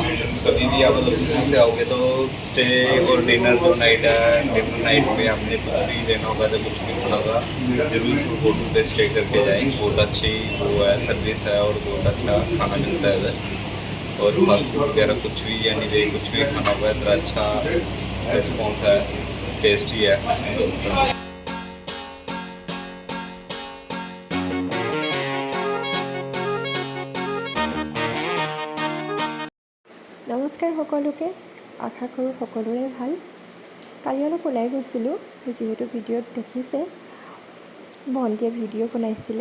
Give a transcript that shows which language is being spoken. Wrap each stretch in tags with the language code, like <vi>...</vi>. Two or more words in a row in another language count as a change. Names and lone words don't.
<hi>कभी भी आप लखनपुर से आओगे तो स्टे और डिनर जो नाइट है,</hi> <en>dinner night</en> <hi>में आपने कुछ भी लेना होगा तो कुछ भी खाना होगा, जरूर इस होटल पे स्टे करके जाएंगे। बहुत अच्छी वो है सर्विस है और बहुत अच्छा खाना मिलता है इधर। और</hi> <en>fast food</en> <hi>वगैरह कुछ भी यानी वे कुछ भी खाना हुआ इतना अच्छा रिस्पॉन्स है, टेस्टी है।</hi> <as>নমস্কাৰ সকলোকে, আশা কৰোঁ সকলোৰে ভাল। কালি অলপ ওলাই গৈছিলোঁ, যিহেতু ভিডিঅ'ত দেখিছে ভণ্টিয়ে ভিডিঅ' বনাইছিলে।</as>